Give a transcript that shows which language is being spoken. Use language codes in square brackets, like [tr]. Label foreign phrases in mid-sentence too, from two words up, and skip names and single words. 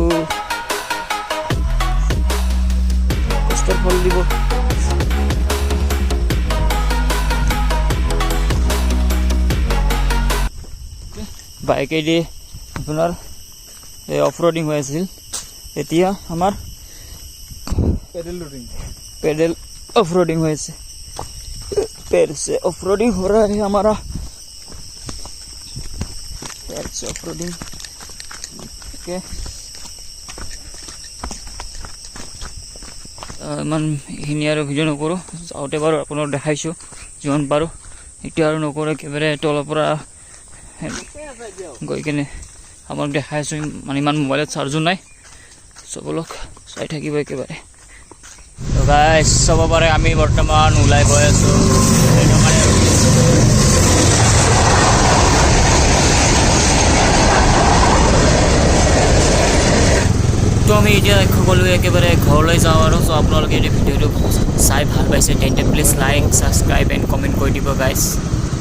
[as] কষ্টৰ ফল দিব বাইকেদি আপোনাৰ এই [en] off roading [as] হৈ আছিল এতিয়া আমাৰ [hi] पेडल ऑफ रोडिंग हुए से पैर से ऑफ रोडिंग हो रहा है हमारा पैर से ऑफ रोडिंग ओके [as] ইমান এইখিনি আৰু ভিডিঅ' নকৰোঁ যাওঁতে বাৰু আপোনাক দেখাইছোঁ যিমান পাৰোঁ এতিয়া আৰু নকৰোঁ একেবাৰে তলৰ পৰা গৈ কিনে আপোনাক দেখাইছোঁ মানে ইমান মোবাইলত চাৰ্জো নাই চবলক চাই থাকিব একেবাৰে তো গাইজ চাব পাৰে আমি বৰ্তমান ওলাই গৈ আছোঁ তো আমি এতিয়া সকলোৱে একেবাৰে ঘৰলৈ যাওঁ আৰু চ' আপোনালোকে এতিয়া ভিডিঅ'টো চাই ভাল পাইছে তেন্তে প্লিজ [en] like subscribe and comment [as] কৰি দিব গাইজ